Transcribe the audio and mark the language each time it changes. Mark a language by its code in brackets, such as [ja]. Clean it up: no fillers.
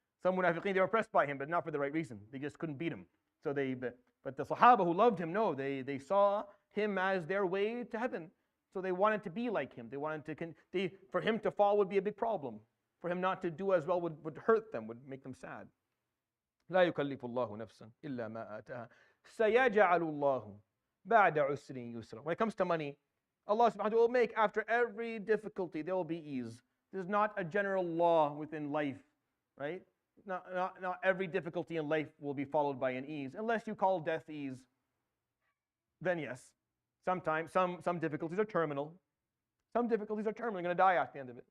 [en] Some Munafiqeen, they were impressed by him, but not for the right reason. They just couldn't beat him. But the Sahaba who loved him, no, they saw him as their way to heaven. So they wanted to be like him. They wanted for him to fall would be a big problem. For him not to do as well would hurt them, would make them sad. [ar] لا يكلف الله نفسا إلا ما آتاها سيجعل الله بعد عسر يسرا. [en] When it comes to money, Allah subhanahu wa ta'ala will make after every difficulty there will be ease. There's not a general law within life, right? Not every difficulty in life will be followed by an ease, unless you call death ease. Then yes, sometimes some difficulties are terminal. Some difficulties are terminal. You're going to die at the end of it.